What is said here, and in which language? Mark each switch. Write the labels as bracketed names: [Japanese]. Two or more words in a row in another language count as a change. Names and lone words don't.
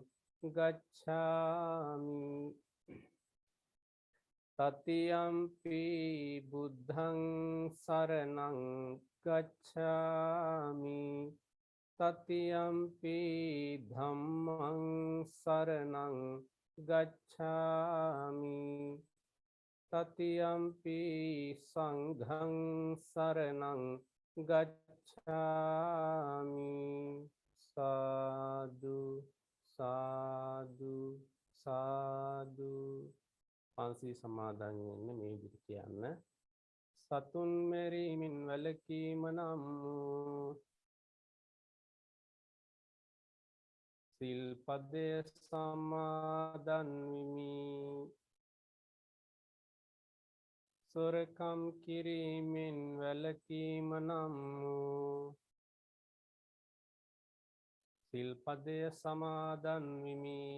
[Pali] ගච්ඡාමි တတိယံ පි බුද්ධං සරණං ගච්ඡාමි တတိယံ පි ධම්මං සරණං ගච්ඡාමි တတိယံ පි සංඝං සරණං ගච්ඡාමි. [Sinhala] සාදු සාදු සාදු. පන්සී සමාදන් වෙන්න මේ විදිහට කියන්න. සතුන් මෙරීමෙන් වැළකීම නම් වූ සිල්පදය සමාදන් වෙමි. සොරකම් කිරීමෙන් වැළකීම නම් වූ සිල්පදය සමාදන් වෙමි.